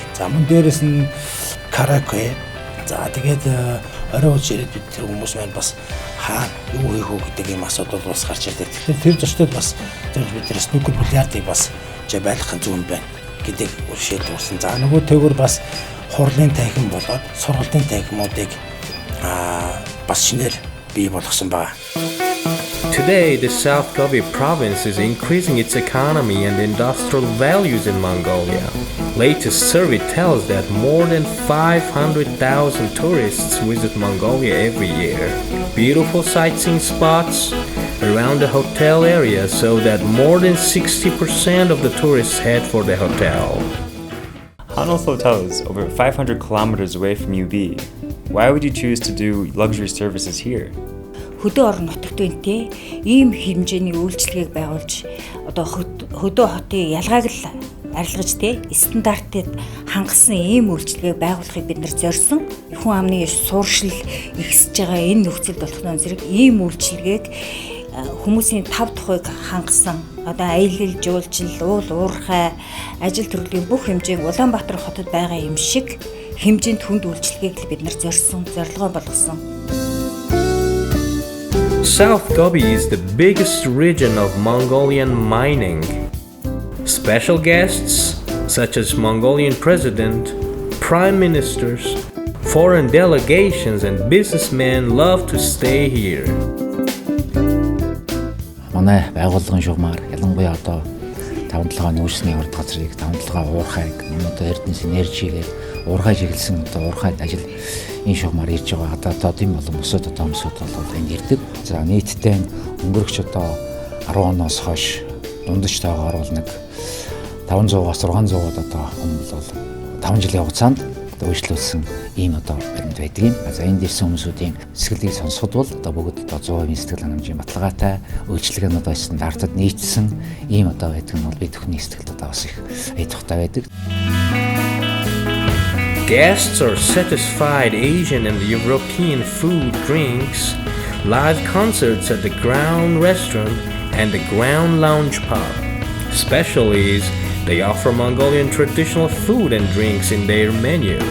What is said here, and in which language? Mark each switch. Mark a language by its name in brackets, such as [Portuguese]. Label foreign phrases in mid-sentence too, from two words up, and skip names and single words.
[Mongolian] За мөн дээрэс нь караоке. За тэгээд орой үеж ирээд бид тэр хүмүүс маань бас хаана юу хийх үү гэдэг юм асуудал бас гарч ирдэг. Тэгэхээр тэр зочдод бас тэр бид снукер бильярдыг бас байлгахын зүүн байна гэдэг шийдвэрсэн. За нөгөө тэгвэр бас хурлын танхим болоод сургалтын танхимуудыг бас шинээр бий болгосон байна. [English] Today, the South Gobi province is increasing its economy and industrial values in Mongolia. Latest survey tells that more than 500,000 tourists visit Mongolia every year. Beautiful sightseeing spots around the hotel area so that more than 60% of the tourists head for the hotel. Hanoth Hotel is over 500 kilometers away from UB. Why would you choose to do luxury services here? [Mongolian] Хөдөө орон нутагт үнэтэй ийм хэмжээний үйлчлэгийг байгуулж одоо хөдөө хотын ялгааг л арилгаж стандартад хангасан ийм үйлчлэгийг байгуулахыг бид нар зорьсон. Хүн амны сууршил ихсэж байгаа энэ нөхцөлд болохын зэрэг ийм үйлчлэгийг хүмүүсийн тав тухыг хангасан одоо аялал жуулчлал, уул уурхай, ажил төрлийн бүх хэмжээг Улаанбаатар хотод байгаа юм шиг хэмжээнд хүнд үйлчлэгийг л бид нар зорьсон, зорилгоо болгосон. [English] South Gobi is the biggest region of Mongolian mining. Special guests such as Mongolian president, prime ministers, foreign delegations and businessmen love to stay here. [Mongolian] Манай байгууллагын шугамар ялангуяа одоо 5-7 нүүрсний урд газрыг 5-7 уурхайг одоо Эрдэнэс энержигээр уурхай чиглэсэн одоо уурхайд ажил энэ шугамар ирж байгаа. Одоо тийм болон бусад одоо хүмүүсүүд бол энэ ирдэг. За нийтдээ өнгөрөгч одоо 10 оноос хойш дундажтайгаар бол нэг 500-аас 600-д одоо хүмүүс бол 5 жилийн хугацаанд өөрчлөлтсөн ийм одоо баримт байдаг юм. За энэ дэрсэн хүмүүсүүдийн сэтгэлийг сонсоход бол одоо бүгд одоо 100% сэтгэл хангамжийн баталгаатай үйлчлэг нь одоо стандартад нийцсэн ийм одоо байдаг нь бол бид бүхний сэтгэлд одоо бас их айдахтай байдаг. [English] Guests are satisfied Asian and European food, drinks, live concerts at the Ground Restaurant and the Ground Lounge Pub. Especially they offer Mongolian traditional food and drinks in their menu.